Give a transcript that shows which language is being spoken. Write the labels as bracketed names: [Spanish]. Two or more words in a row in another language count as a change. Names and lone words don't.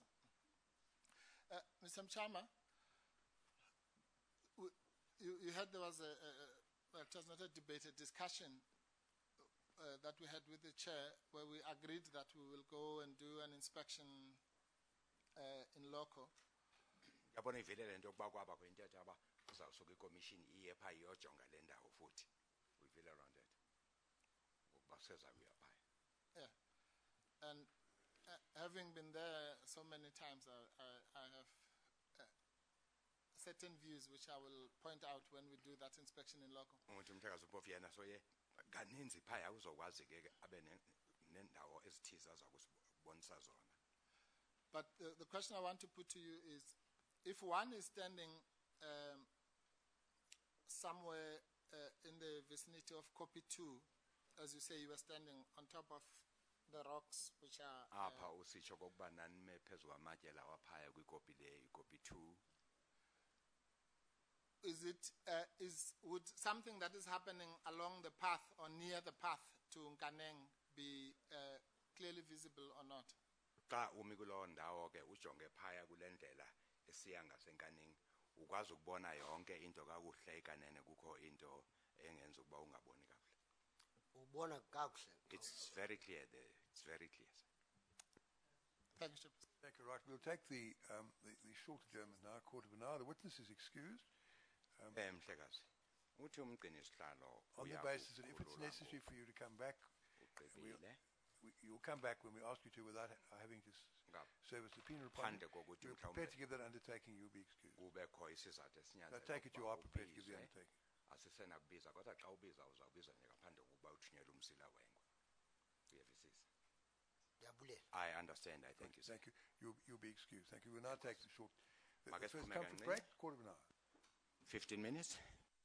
[English] Mr. Mtshamba, you heard there was well, it was not a debate, a discussion that we had with the chair where we agreed that we will go and do an inspection in loco. [Xhosa] Yabona ivele lento kuba kwaba kwintetho aba uzawusuka iCommission iye pha iyojonga le ndawo futhi. [English] We feel around that. [Xhosa] Ngokuba seza kuya pha. [English] Yeah, and having been there so many times, I have certain views which I will point out when we do that inspection in loco. [Xhosa] Umuntu umhlekazi Mpofu yena so ye kaninzi phaya uzokwazi ke abe nendawo ezithize azakusibonisa zona. [English] But the question I want to put to you is, if one is standing somewhere in the vicinity of copy 2, as you say, you were standing on top of the rocks which are... [Xhosa] Apha usitsho kokuba nanime phezu kwamatye lawa phaya kwikopi le ikopi 2. [English] Would something that is happening along the path or near the path to Nkaneng be clearly visible or not? [Xhosa] Xa umi kulo ndawo ke ujonge phaya kule ndlela esiya ngasenkanini ukwazi ukubona yonke into kakuhle ekanene kukho into engenza ukuba ungaboni kakuhle. Ubona kakuhle. [English] It's very clear there. It's very clear. Thank you, Chairperson. Thank you. Right. We'll take the short adjournment now, quarter of an hour. The witness is excused. [Xhosa] Mhlekazi uthi umgcini sihlalo [English] On the basis that if it's necessary for you to come back, you'll come back when we ask you to without having to service the penal punishment. You're prepared to give that undertaking, you'll be excused. [Xhosa] kubekho isizathu [English] I take it you are prepared to give the undertaking. [Xhosa] asisenakubiza kodwa xa ubiza uzawubiza nje ngaphandle kokuba uthunyelwe umsila wengwe. Ndiyabulela. [English] I understand. I thank you, sir. Thank you. You'll be excused. Thank you. We'll now take the short. The Marcus first Pumega, conference Nene. break, quarter of an hour. 15 minutes.